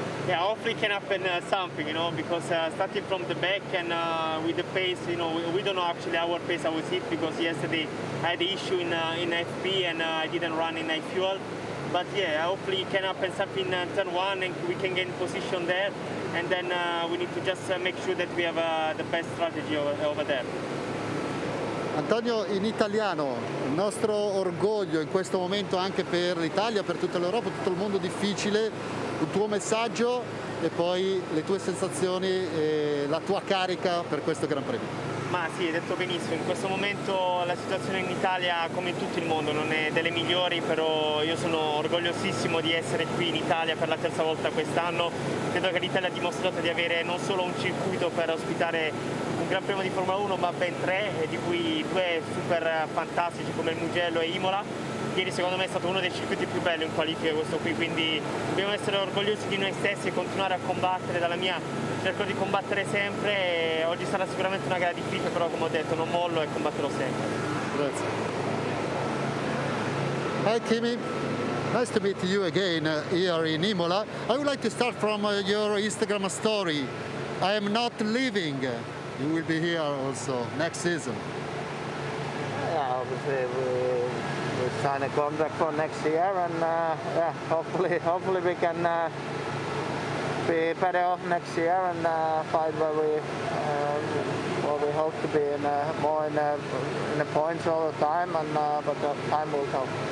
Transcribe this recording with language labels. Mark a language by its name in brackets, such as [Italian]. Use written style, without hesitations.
[English] yeah, hopefully can happen something, you know, because starting from the back and with the pace, you know, we don't know actually our pace I was hit because yesterday I had the issue in FP and I didn't run in high fuel. But yeah, hopefully it can happen something in turn one and we can gain position there. And then we need to just make sure that we have the best strategy over there. [Italian] Antonio, in italiano, il nostro orgoglio in questo momento anche per l'Italia, per tutta l'Europa, tutto il mondo difficile, un tuo messaggio e poi le tue sensazioni e la tua carica per questo Gran Premio. Ma sì, hai detto benissimo, in questo momento la situazione in Italia, come in tutto il mondo, non è delle migliori, però io sono orgogliosissimo di essere qui in Italia per la terza volta quest'anno. Credo che l'Italia ha dimostrato di avere non solo un circuito per ospitare un Gran Premio di Formula 1, ma ben tre, di cui due super fantastici come il Mugello e Imola. Ieri secondo me è stato uno dei circuiti più belli in qualifica questo qui, quindi dobbiamo essere orgogliosi di noi stessi e continuare a combattere. Dalla mia cerco di combattere sempre, oggi sarà sicuramente una gara difficile, però come ho detto non mollo e combatterò sempre. Grazie. [English] Hi Kimi, nice to meet you again here in Imola. I would like to start from your Instagram story. I am not leaving. You will be here also next season. Yeah, obviously we sign a contract for next year, and yeah, hopefully we can be better off next year and fight where we hope to be more in the points all the time, and but the time will come.